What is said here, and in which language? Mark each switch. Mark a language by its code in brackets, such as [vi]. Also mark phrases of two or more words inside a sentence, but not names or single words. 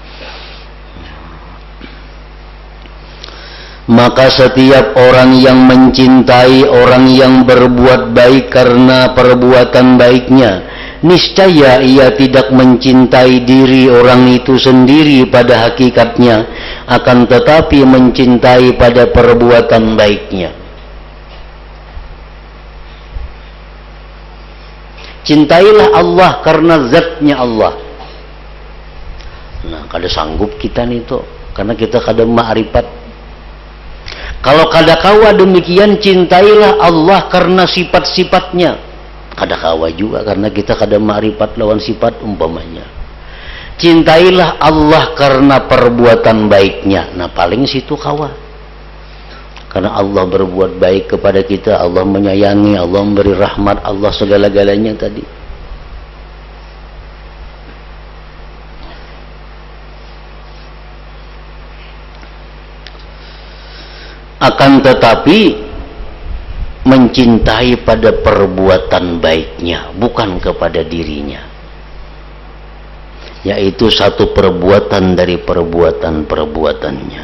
[id] Maka setiap orang yang mencintai orang yang berbuat baik karena perbuatan baiknya, niscaya ia tidak mencintai diri orang itu sendiri pada hakikatnya, akan tetapi mencintai pada perbuatan baiknya. Cintailah Allah karena zatnya Allah. [bjn] Nah, kada sanggup kita nih tuh, karena kita kada ma'rifat. Kalau kada kawa demikian, cintailah Allah karena sifat-sifatnya. Kada kawa juga karena kita kada ma'rifat lawan sifat umpamanya. [id] Cintailah Allah karena perbuatan baiknya. Nah paling situ kawa. Karena Allah berbuat baik kepada kita, Allah menyayangi, Allah memberi rahmat, Allah segala-galanya tadi. Akan tetapi mencintai pada perbuatan baiknya, bukan kepada dirinya, yaitu satu perbuatan dari perbuatan-perbuatannya.